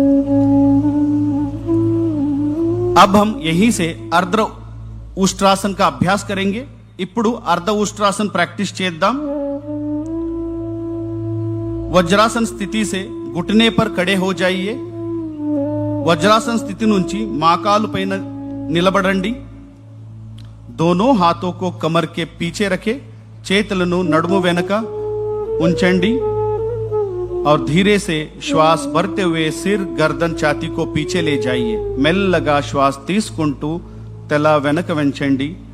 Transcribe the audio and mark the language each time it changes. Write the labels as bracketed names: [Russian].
[Hindi] अब हम यहीं से अर्ध उष्ट्रासन का अभ्यास करेंगे. [Telugu] ఇప్పుడు अर्ध उष्ट्रासन प्रैक्टिस చేద్దాం. [Hindi] वज्रासन स्थिति से घुटने पर खड़े हो जाइए. [Telugu] वज्रासन स्थिति నుంచి మోకాలు పైన నిలబడండి. [Hindi] दोनों हाथों को कमर के पीछे रखें. [Telugu] చేతులను నడుము వెనక ఉంచండి [Hindi] और धीरे से श्वास भरते हुए सिर, गर्दन, छाती को पीछे ले जाइए. [Telugu] మెల్లగా శ్వాస తీసుకుంటూ తల వెనక వంచండి.